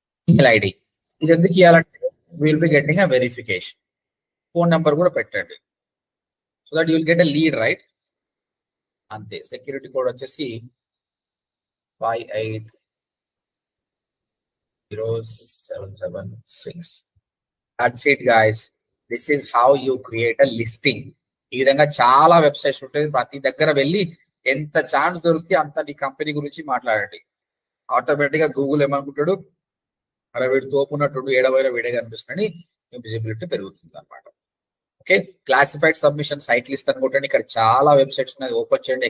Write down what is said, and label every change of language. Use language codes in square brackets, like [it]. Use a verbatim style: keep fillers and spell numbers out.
[te] Email ID ఇది ఎందుకు ఇవ్వాలంటే [en] Will be getting a verification. [te] Phone number కూడా పెట్టండి, [en] So that you will get a lead, right? [te] అంతే. సెక్యూరిటీ కోడ్ వచ్చేసి [en] Five eight zero seven seven six. That's it guys, this is how you create a listing. [te] ఈ విధంగా చాలా websites ఉంటాయి, ప్రతి దగ్గర వెళ్ళి ఎంత ఛాన్స్ దొరికితే అంత నీ కంపెనీ గురించి మాట్లాడండి. ఆటోమేటిక్ గా గూగుల్ ఏమనుకుంటాడు, అరే వీడు తోపున్నట్టు ఏడవైనా వీడే కనిపిస్తుందని విజిబిలిటీ పెరుగుతుంది అనమాట. Okay, classified submission site list అనుకుంటాను, ఇక్కడ చాలా వెబ్సైట్స్ ఉన్నాయి, ఓపెన్ చేయండి.